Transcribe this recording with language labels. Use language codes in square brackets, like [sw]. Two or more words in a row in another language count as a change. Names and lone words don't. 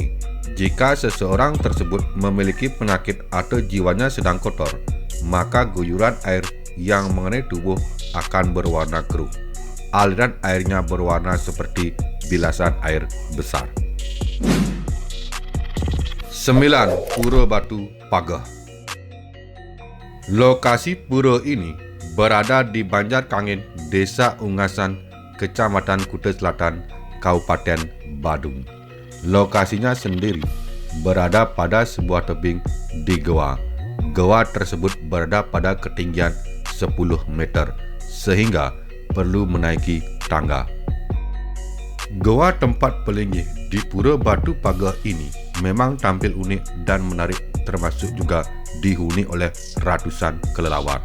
[id] Jika seseorang tersebut memiliki penyakit atau jiwanya sedang kotor, maka guyuran air yang mengenai tubuh akan berwarna keruh. Aliran airnya berwarna seperti bilasan air besar. 9. Pura Batu Pagah. Lokasi pura ini berada di Banjar Kangin, Desa Ungasan, Kecamatan Kuta Selatan, Kabupaten Badung. Lokasinya sendiri berada pada sebuah tebing di goa. Goa tersebut berada pada ketinggian 10 meter, sehingga perlu menaiki tangga. Goa tempat pelinggih di Pura Batu Pagar ini memang tampil unik dan menarik, termasuk juga dihuni oleh ratusan kelelawar.